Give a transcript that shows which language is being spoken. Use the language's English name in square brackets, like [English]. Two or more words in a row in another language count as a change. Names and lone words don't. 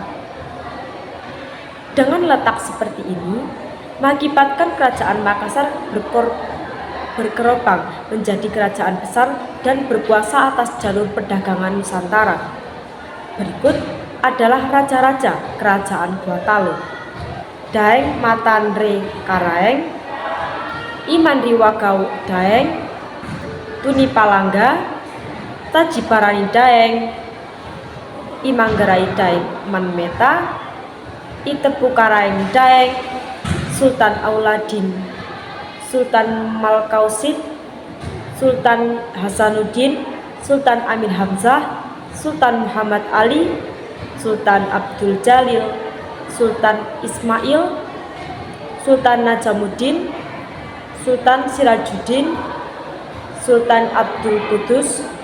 [Indonesian] Dengan letak seperti ini, mengakibatkan kerajaan Makassar berkeropang menjadi kerajaan besar dan berkuasa atas jalur perdagangan Nusantara. Berikut adalah raja-raja kerajaan Goa Talo: Daeng Matanre Karaeng, Imanriwagau Daeng, Tuni Palangga, Tajibarani Daeng, Imanggarai Daeng Manmeta, Itepu Karaeng Daeng, Sultan Auladin, Sultan Malkausid, Sultan Hasanuddin, Sultan Amin Hamzah, Sultan Muhammad Ali, Sultan Abdul Jalil, Sultan Ismail, Sultan Najamuddin, Sultan Sirajuddin, Sultan Abdul Qudus,